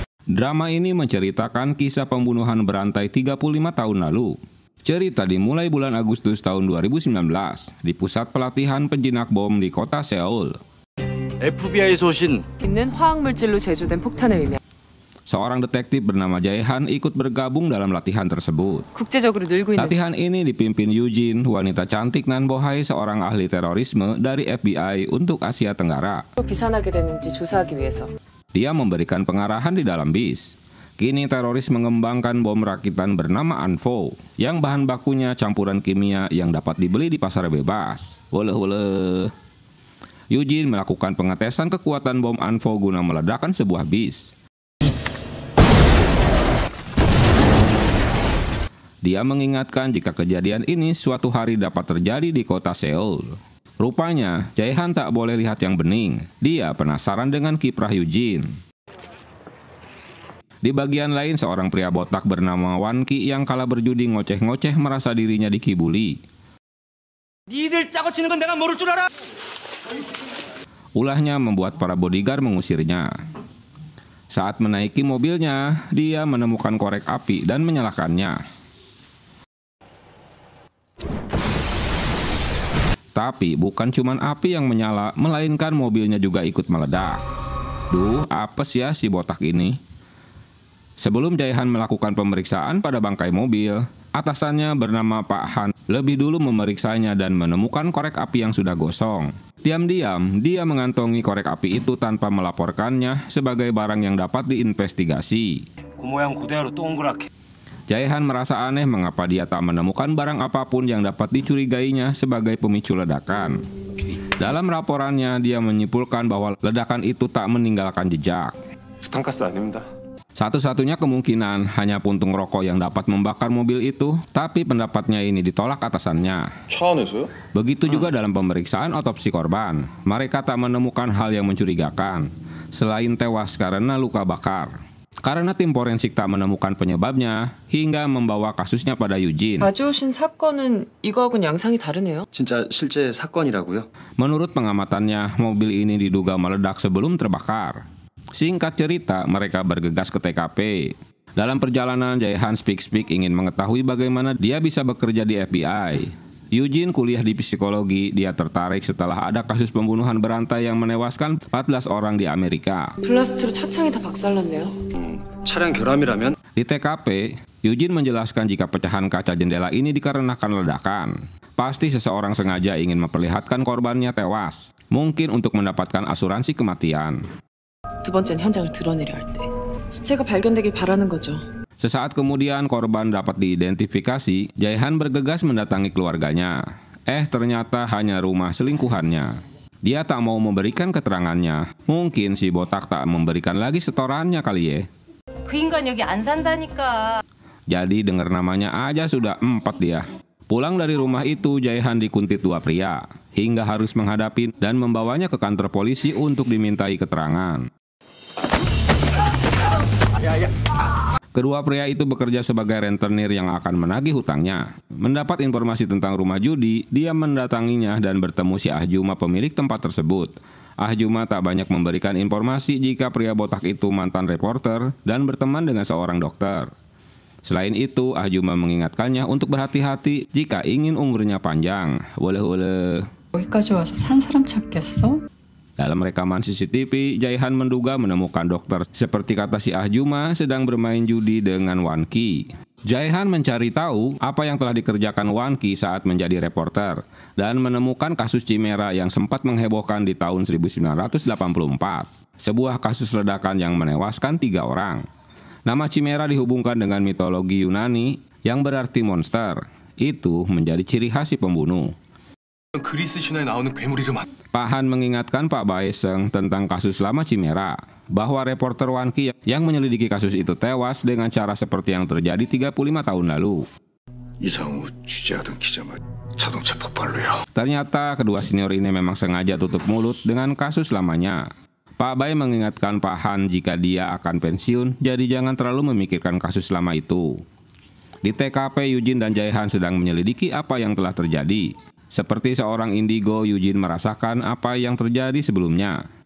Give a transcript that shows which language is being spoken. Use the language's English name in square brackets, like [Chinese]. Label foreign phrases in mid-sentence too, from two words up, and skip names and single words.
[Indonesian] Drama ini menceritakan kisah pembunuhan berantai 35 tahun lalu. Cerita dimulai bulan Agustus tahun 2019 di pusat pelatihan penjinak bom di kota Seoul. [Korean] FBI에서 오신 있는 화학물질로 제조된 폭탄을 의미합니다. [Indonesian] Seorang detektif bernama Jae-han ikut bergabung dalam latihan tersebut. [Korean] 국제적으로 늘고 있는 [Indonesian] Latihan ini dipimpin Eugene, wanita cantik nan bohai seorang ahli terorisme dari FBI untuk Asia Tenggara. [Korean] 비산하게 되는지 조사하기 위해서. [Indonesian] Dia memberikan pengarahan di dalam bis. Kini teroris mengembangkan bom rakitan bernama Anvo, yang bahan bakunya campuran kimia yang dapat dibeli di pasar bebas. Woleh. Eugene melakukan pengetesan kekuatan bom Anvo guna meledakkan sebuah bis. Dia mengingatkan jika kejadian ini suatu hari dapat terjadi di kota Seoul. Rupanya, Jae-han tak boleh lihat yang bening. Dia penasaran dengan kiprah Eugene. Di bagian lain, seorang pria botak bernama Wan-ki yang kala berjudi ngoceh-ngoceh merasa dirinya dikibuli. [Korean] 니들 짜고 치는 건 내가 모를 줄 알아? [Indonesian] Ulahnya membuat para bodyguard mengusirnya. Saat menaiki mobilnya, dia menemukan korek api dan menyalakannya. Tapi bukan cuma api yang menyala, melainkan mobilnya juga ikut meledak. Duh, apes ya si botak ini. Sebelum Jae-han melakukan pemeriksaan pada bangkai mobil, atasannya bernama Pak Han lebih dulu memeriksanya dan menemukan korek api yang sudah gosong. Diam-diam, dia mengantongi korek api itu tanpa melaporkannya sebagai barang yang dapat diinvestigasi. [Korean] 그 모양 그대로 동그랗게. [Indonesian] Jae-han merasa aneh mengapa dia tak menemukan barang apapun yang dapat dicurigainya sebagai pemicu ledakan. Dalam laporannya, dia menyimpulkan bahwa ledakan itu tak meninggalkan jejak. [Korean] 부탄가스 아닙니다. [Indonesian] Satu-satunya kemungkinan hanya puntung rokok yang dapat membakar mobil itu, tapi pendapatnya ini ditolak atasannya. [Korean] 차 안에서요? [Indonesian] Begitu juga dalam pemeriksaan otopsi korban. Mereka tak menemukan hal yang mencurigakan, selain tewas karena luka bakar. Karena tim forensik tak menemukan penyebabnya, hingga membawa kasusnya pada Eugene. [Korean] 가져오신 사건은 이거하고는 양상이 다르네요. 진짜 실제 사건이라고요? [Indonesian] Menurut pengamatannya, mobil ini diduga meledak sebelum terbakar. Singkat cerita, mereka bergegas ke TKP. Dalam perjalanan, Jae-han speak ingin mengetahui bagaimana dia bisa bekerja di FBI. Eugene kuliah di psikologi. Dia tertarik setelah ada kasus pembunuhan berantai yang menewaskan 14 orang di Amerika. [Korean] 블라스트로 차창이 다 박살났네요. 차량 결함이라면? [Indonesian] Di TKP, Eugene menjelaskan jika pecahan kaca jendela ini dikarenakan ledakan. Pasti seseorang sengaja ingin memperlihatkan korbannya tewas, mungkin untuk mendapatkan asuransi kematian. [Korean] 두 번째는 현장을 드러내려 할 때. 시체가 발견되길 바라는 거죠. [Indonesian] Sesaat kemudian korban dapat diidentifikasi, Jae-han bergegas mendatangi keluarganya. Ternyata hanya rumah selingkuhannya. Dia tak mau memberikan keterangannya. Mungkin si botak tak memberikan lagi setorannya kali ya. [Korean] 그 인간 여기 안 산다니까. [Indonesian] Jadi dengar namanya aja sudah 4 dia. Pulang dari rumah itu, Jae-han dikuntit 2 pria, hingga harus menghadapi dan membawanya ke kantor polisi untuk dimintai keterangan. Kedua pria itu bekerja sebagai rentenir yang akan menagih hutangnya. Mendapat informasi tentang rumah judi, dia mendatanginya dan bertemu si Ah-juma pemilik tempat tersebut. Ah-juma tak banyak memberikan informasi jika pria botak itu mantan reporter dan berteman dengan seorang dokter. Selain itu, Ah-juma mengingatkannya untuk berhati-hati jika ingin umurnya panjang. Woleh. [Korean] 여기까지 와서 산 사람 찾겠어? [Indonesian] Dalam rekaman CCTV, Jae-han menduga menemukan dokter seperti kata si Ah-juma sedang bermain judi dengan Wan-ki. Jae-han mencari tahu apa yang telah dikerjakan Wan-ki saat menjadi reporter dan menemukan kasus Chimera yang sempat menghebohkan di tahun 1984. Sebuah kasus ledakan yang menewaskan 3 orang. Nama Chimera dihubungkan dengan mitologi Yunani yang berarti monster. Itu menjadi ciri khas si pembunuh. [Korean] 그리스 신화에 나오는 괴물 이름 [Indonesian] Pak Han mengingatkan Pak Bae-seung tentang kasus lama Chimera, bahwa reporter Wan-ki yang menyelidiki kasus itu tewas dengan cara seperti yang terjadi 35 tahun lalu. [Korean] 이상우 취재하던 기자만 자동차 폭발로요. [Indonesian] Ternyata kedua senior ini memang sengaja tutup mulut dengan kasus lamanya. Pak Bae mengingatkan Pak Han jika dia akan pensiun, jadi jangan terlalu memikirkan kasus lama itu. Di TKP, Eugene dan Jae-han sedang menyelidiki apa yang telah terjadi. Seperti seorang indigo, Eugene merasakan apa yang terjadi sebelumnya.